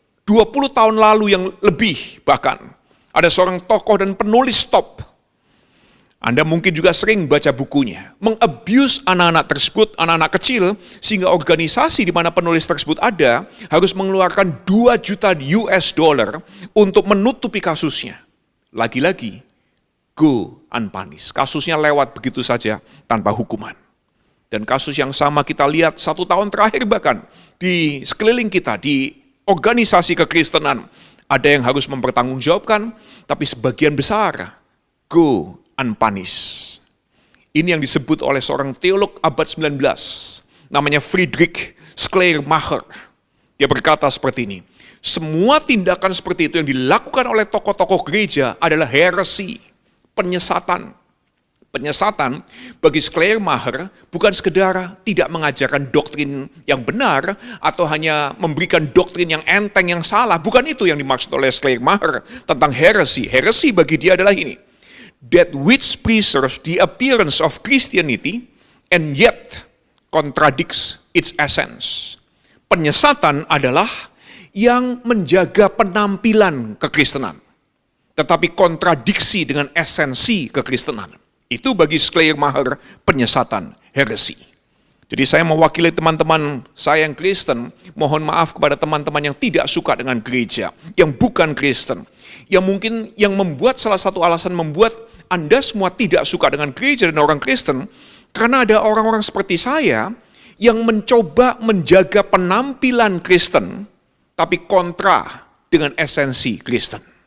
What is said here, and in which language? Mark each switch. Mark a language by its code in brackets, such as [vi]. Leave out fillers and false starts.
[id] 20 tahun lalu yang lebih bahkan, ada seorang tokoh dan penulis top, Anda mungkin juga sering baca bukunya, mengabuse anak-anak tersebut, anak-anak kecil, sehingga organisasi di mana penulis tersebut ada harus mengeluarkan 2 juta US dollar untuk menutupi kasusnya. Lagi-lagi, [en] go unpunished. [id] Kasusnya lewat begitu saja tanpa hukuman. Dan kasus yang sama kita lihat 1 tahun terakhir bahkan di sekeliling kita, di organisasi kekristenan, ada yang harus mempertanggungjawabkan, tapi sebagian besar [en] go unpunished. [id] Ini yang disebut oleh seorang teolog abad 19, namanya Friedrich Schleiermacher. Dia berkata seperti ini, semua tindakan seperti itu yang dilakukan oleh tokoh-tokoh gereja adalah heresi, penyesatan. Penyesatan bagi Schleiermacher bukan sekedar tidak mengajarkan doktrin yang benar atau hanya memberikan doktrin yang enteng yang salah. Bukan itu yang dimaksud oleh Schleiermacher tentang heresi. Heresi bagi dia adalah ini. [en] That which preserves the appearance of Christianity and yet contradicts its essence. [id] Penyesatan adalah yang menjaga penampilan kekristenan, tetapi kontradiksi dengan esensi kekristenan. Itu bagi Schleiermacher penyesatan, heresi. Jadi saya mewakili teman-teman saya yang Kristen, mohon maaf kepada teman-teman yang tidak suka dengan gereja, yang bukan Kristen, yang mungkin yang membuat salah satu alasan membuat Anda semua tidak suka dengan gereja dan orang Kristen, karena ada orang-orang seperti saya yang mencoba menjaga penampilan Kristen, tapi kontra dengan esensi Kristen.